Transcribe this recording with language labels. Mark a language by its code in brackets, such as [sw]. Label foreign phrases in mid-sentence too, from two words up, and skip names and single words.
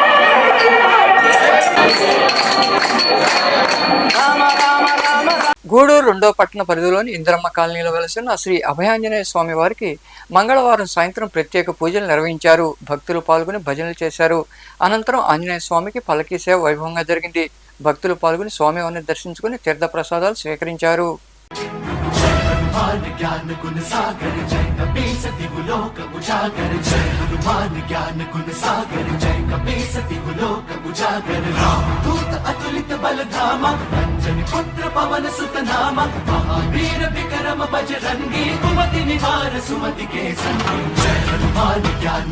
[te] గూడూరు నెల్లూరు 2వ పట్టణ పరిధిలోని ఇందిరమ్మ కాలనీలో వెలసిన శ్రీ అభయాంజనేయ స్వామి వారికి మంగళవారం సాయంత్రం ప్రత్యేక పూజలు నిర్వహించారు. భక్తులు పాల్గొని భజనలు చేశారు. అనంతరం ఆంజనేయ స్వామికి పల్లకీ సేవ వైభవంగా జరిగింది. భక్తులు పాల్గొని స్వామివారిని దర్శించుకుని తీర్థ ప్రసాదాలు స్వీకరించారు. [awa] हनुमान ज्ञान गुण सागर जय कपीस तिहुलोक उजागर जय हनुमान ज्ञान गुण सागर जय कपीस तिहुलोक उजागर राम दूत अतुलित बल धामा अंजनी पुत्र पवन सुत नामा महावीर विक्रम बजरंगी कुमति निवार सुमति के संगी जय हनुमान ज्ञान